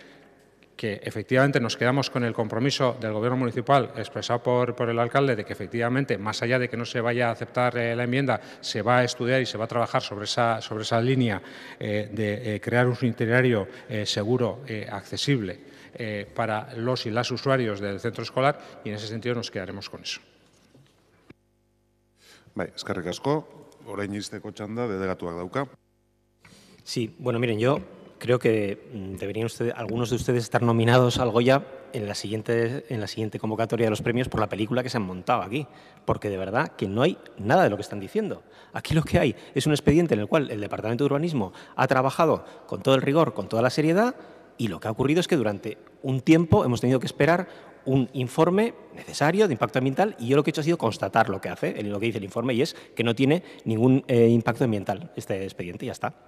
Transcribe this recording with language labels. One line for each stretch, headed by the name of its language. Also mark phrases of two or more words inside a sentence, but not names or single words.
Spanish: que efectivamente nos quedamos con el compromiso del Gobierno municipal expresado por el alcalde de que efectivamente, más allá de que no se vaya a aceptar la enmienda, se va a estudiar y se va a trabajar sobre esa línea de crear un itinerario seguro, accesible para los y las usuarios del centro escolar, y en ese sentido nos quedaremos con eso.
Basque: Bai, eskerrik asko. Orain izteko txanda delegatuak dauka.
Spanish: Sí, bueno, miren, yo creo que deberían algunos de ustedes estar nominados al Goya en la siguiente convocatoria de los premios por la película que se han montado aquí, porque de verdad que no hay nada de lo que están diciendo. Aquí lo que hay es un expediente en el cual el Departamento de Urbanismo ha trabajado con todo el rigor, con toda la seriedad, y lo que ha ocurrido es que durante un tiempo hemos tenido que esperar un informe necesario de impacto ambiental y yo lo que he hecho ha sido constatar lo que lo que dice el informe y es que no tiene ningún impacto ambiental este expediente y ya está.